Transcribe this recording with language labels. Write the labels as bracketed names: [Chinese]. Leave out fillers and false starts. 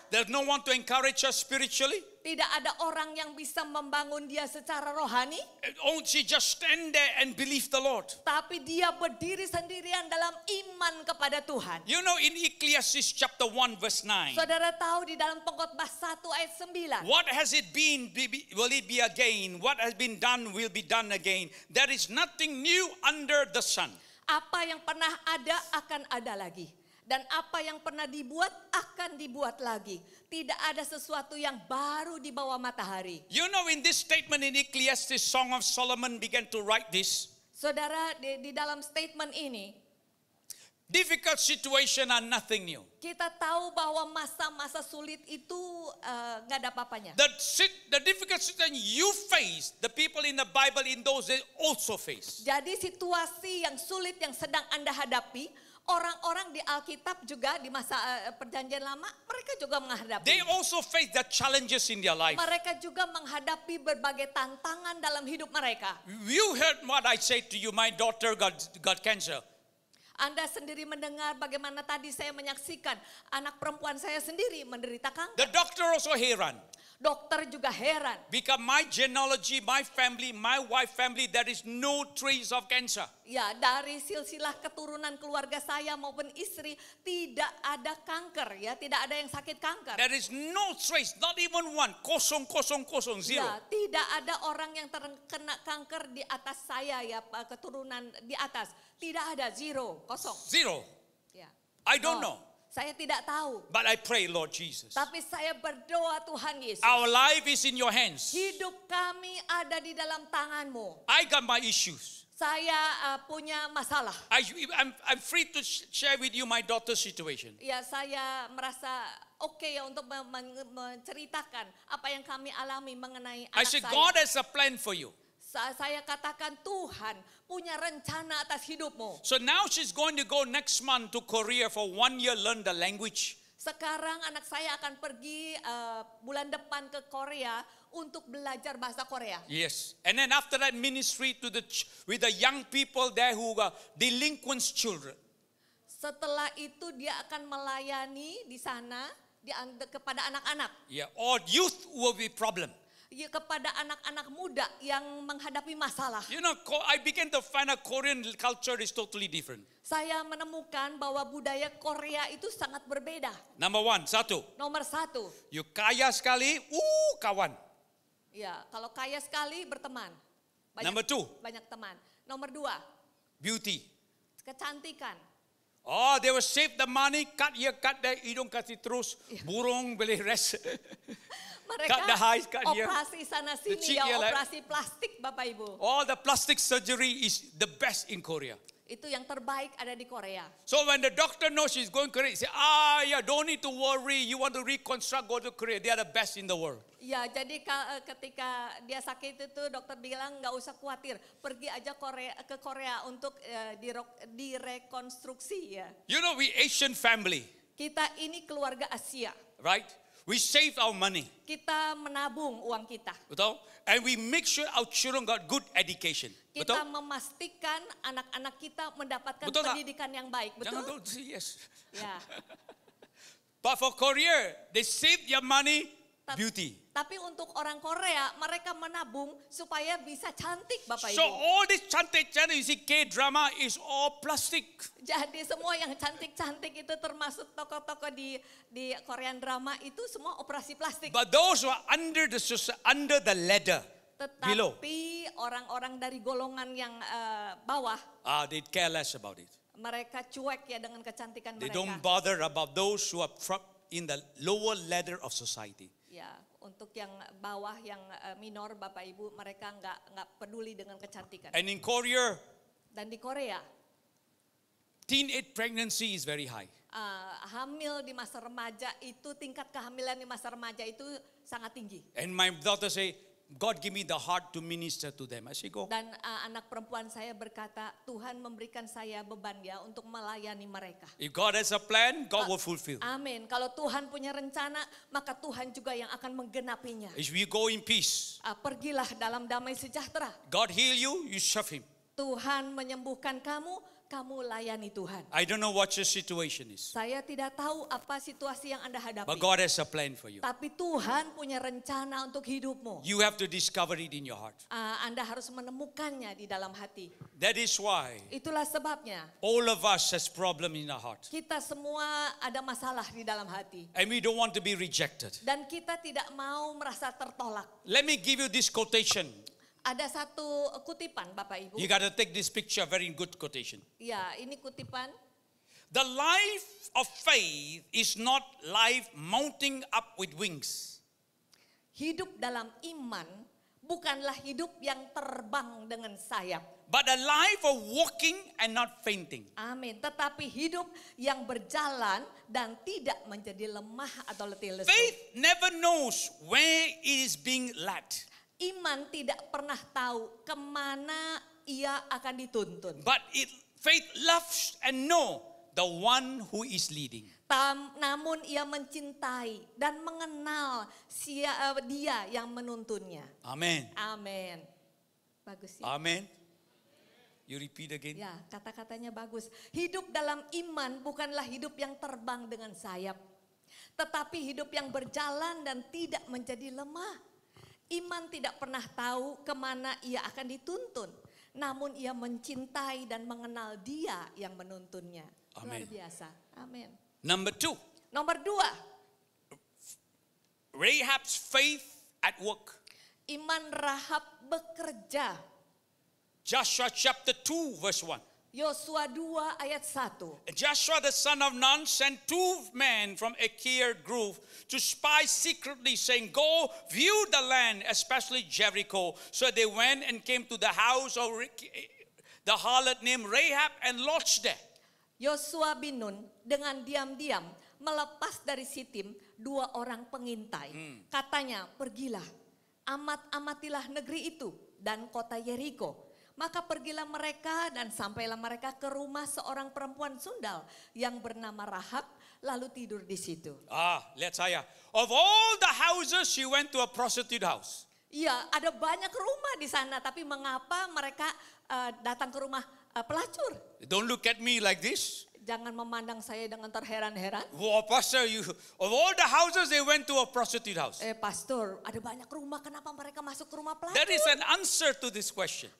[English] There's no one to encourage her spiritually. [Indonesian] tidak ada orang yang bisa membangun dia secara rohani, [English] Oh, she just stand there and believe the Lord. [Indonesian] tapi dia berdiri sendirian dalam iman kepada Tuhan. [English] You know, in Ecclesiastes chapter 1 verse 9, [Indonesian] Saudara tahu di dalam Pengkhotbah 1 ayat 9. [English] what has it been, will it be again? What has been done will be done again. There is nothing new under the sun. [Indonesian] Apa yang pernah ada akan ada lagi. Dan apa yang pernah dibuat akan dibuat lagi. Tidak ada sesuatu yang baru di bawah matahari. [English] You know, in this statement in Ecclesiastes, Song of Solomon began to write this. [Indonesian] Saudara, di dalam statement ini, [English] Difficult situation are nothing new. [Indonesian] kita tahu bahwa masa-masa sulit itu nggak ada apa-apanya. [English] The difficult situation you face, the people in the Bible in those days also face. [Indonesian] Jadi situasi yang sulit yang sedang Anda hadapi, orang-orang di Alkitab juga di masa perjanjian lama, mereka juga menghadapi. [English] They also face the challenges in their life. [Indonesian] Mereka juga menghadapi berbagai tantangan dalam hidup mereka. [English] You heard what I said to you, my daughter got cancer. [Indonesian] Anda sendiri mendengar bagaimana tadi saya menyaksikan anak perempuan saya sendiri menderita kanker. [English] The doctor also [Indonesian] heran. Dokter juga heran. [English] Because my genealogy, my family, my wife family, there is no trace of cancer. [Indonesian] Ya, dari silsilah keturunan keluarga saya maupun istri tidak ada kanker, ya, tidak ada yang sakit kanker. [English] There is no trace, not even one. [Indonesian] Kosong, [English] zero. [Indonesian] Ya, tidak ada orang yang terkena kanker di atas saya, ya, keturunan di atas. Tidak ada, [English] zero, [Indonesian] kosong. [English] Zero. [Indonesian] Ya. [English] I don't know. [Indonesian] Saya tidak tahu. [English] But I pray, Lord Jesus. [Indonesian] Tapi saya berdoa Tuhan Yesus. [English] Our life is in your hands. [Indonesian] Hidup kami ada di dalam tangan-Mu. [English] I got my issues. [Indonesian] Saya punya masalah. [English] I'm free to share with you my daughter's situation. [Indonesian] Ya, saya merasa oke ya untuk menceritakan apa yang kami alami mengenai [English] I said, [Indonesian] saya. [English] God has a plan for you. [Indonesian] Saya katakan Tuhan punya rencana atas hidupmu. [English] So now she's going to go next month to Korea for 1 year, learn the language. [Indonesian] Sekarang anak saya akan pergi bulan depan ke Korea untuk belajar bahasa Korea. [English] Yes. And then after that ministry with the young people there who are delinquent children. [Indonesian] Setelah itu dia akan melayani di sana kepada anak-anak. [English] Yeah. Or youth will be problem. [Indonesian] Ya, kepada anak-anak muda yang menghadapi masalah. [English] You know, I began to find out Korean culture is totally different. [Indonesian] Saya menemukan bahwa budaya Korea itu sangat berbeda. [English] Number one, [Indonesian] satu. Nomor satu, [English] You [Indonesian] kaya sekali, kawan. ya kalau kaya sekali berteman. [English] Number two. [Indonesian] Banyak teman. Nomor dua, [English] Beauty. [Indonesian] kecantikan. [English] Oh, they will save the money, cut here, cut there, [Indonesian] hidung kasih terus, burung beli [English] rest. [Indonesian] Mereka [English] Cut the eyes, cut here. [Indonesian] operasi sana [English] The [Indonesian] sini [English] cheek [Indonesian] ya, [English] here, like- [Indonesian] operasi plastik Bapak Ibu. [English] All the plastic surgery is the best in Korea. [Indonesian] Itu yang terbaik ada di Korea. [English] So when the doctor knows she's going to Korea, he say, yeah, don't need to worry. You want to reconstruct, go to Korea. They are the best in the world. [Indonesian] Ya, jadi ketika dia sakit itu dokter bilang nggak usah khawatir, pergi aja ke Korea untuk direkonstruksi ya. [English] You know, we Asian family, [Indonesian] Kita ini keluarga Asia. [English] right? We save our money, [Indonesian] Kita menabung uang kita. betul? [English] And we make sure our children got good education, [Indonesian] Kita betul? memastikan anak-anak kita mendapatkan Betul tak? pendidikan yang baik, Jangan betul? tuh, [English] yes. [Indonesian] Ya. [English] But for Korea, they save their money, beauty. [Indonesian] Tapi untuk orang Korea, mereka menabung supaya bisa cantik, Bapak [English] So [Indonesian] Ibu. [English] all this [Indonesian] cantik [English] you see K-drama is all plastic. [Indonesian] Jadi semua yang cantik-cantik itu termasuk tokoh-tokoh di Korean drama itu semua operasi plastik. [English] But those who are under the ladder, below, [Indonesian] Tetapi orang-orang dari golongan yang bawah, [English] they care less about it. [Indonesian] mereka cuek ya dengan kecantikan [English] They [Indonesian] mereka. [English] don't bother about those who are in the lower ladder of society. [Indonesian] Ya, untuk yang bawah yang minor Bapak Ibu, mereka nggak peduli dengan kecantikan. [English] And in Korea, [Indonesian] Dan di Korea, [English] Teenage pregnancy is very high. [Indonesian] Hamil di masa remaja itu, tingkat kehamilan di masa remaja itu sangat tinggi. [English] And my daughter say, God give me the heart to minister to them. I say, go. [Indonesian] Dan anak perempuan saya berkata, Tuhan memberikan saya beban ya untuk melayani mereka. [English] If God has a plan, God will fulfill. [Indonesian] Amin. Kalau Tuhan punya rencana, maka Tuhan juga yang akan menggenapinya. [English] If we go in peace, [Indonesian] Pergilah dalam damai sejahtera. [English] God heal you, you serve Him. [Indonesian] Tuhan menyembuhkan kamu, kamu layani Tuhan. [English] I don't know what your situation is, [Indonesian] Saya tidak tahu apa situasi yang Anda hadapi. [English] but God has a plan for you. [Indonesian] Tapi Tuhan punya rencana untuk hidupmu. [English] You have to discover it in your heart. [Indonesian] Anda harus menemukannya di dalam hati. [English] That is why [Indonesian] Itulah sebabnya [English] all of us has problem in our heart. [Indonesian] kita semua ada masalah di dalam hati. [English] And we don't want to be rejected. [Indonesian] Dan kita tidak mau merasa tertolak. [English] Let me give you this quotation. [Indonesian] Ada satu kutipan Bapak Ibu. [English] You got to take this picture, very good quotation. [Indonesian] Ya, ini kutipan. [English] The life of faith is not life mounting up with wings. [Indonesian] Hidup dalam iman bukanlah hidup yang terbang dengan sayap. [English] But a life of walking and not fainting. [Indonesian] Amin. Tetapi hidup yang berjalan dan tidak menjadi lemah atau letih lesu. [English] Faith never knows where it is being led. [Indonesian] Iman tidak pernah tahu kemana ia akan dituntun. [English] But faith loves and know the one who is leading. [Indonesian] Namun ia mencintai dan mengenal dia yang menuntunnya. [English] Amen. [Indonesian] Amin. Bagus ya. [English] Amen. You repeat again. [Indonesian] Ya, kata-katanya bagus. Hidup dalam iman bukanlah hidup yang terbang dengan sayap. Tetapi hidup yang berjalan dan tidak menjadi lemah. Iman tidak pernah tahu kemana ia akan dituntun. Namun ia mencintai dan mengenal dia yang menuntunnya. Amin. Luar biasa. Amin. [English] Number 2. [Indonesian] Nomor 2. [English] Rahab's faith at work. [Indonesian] Iman Rahab bekerja. [English] Joshua chapter 2 verse 1. [Indonesian] Yosua 2 ayat 1. [English] Joshua the son of Nun sent 2 men from Achaia Grove to spy secretly, saying, go view the land, especially Jericho. So they went and came to the house of the harlot named Rahab and lodged there. [Indonesian] Yosua bin Nun dengan diam-diam melepas dari Sitim 2 orang pengintai. Katanya, pergilah, amat-amatilah negeri itu dan kota Yeriko. Maka pergilah mereka dan sampailah mereka ke rumah seorang perempuan sundal yang bernama Rahab, lalu tidur di situ. Lihat saya. [English] Of all the houses, she went to a prostitute house. [Indonesian] Iya, ada banyak rumah di sana, tapi mengapa mereka datang ke rumah pelacur? [English] Don't look at me like this. [Indonesian] Jangan memandang saya dengan terheran-heran. [English] Oh, Pastor, of all the houses, they went to a prostitute house. [Indonesian] Pastor, ada banyak rumah, kenapa mereka masuk ke rumah pelacur? [English] There is an answer to this question.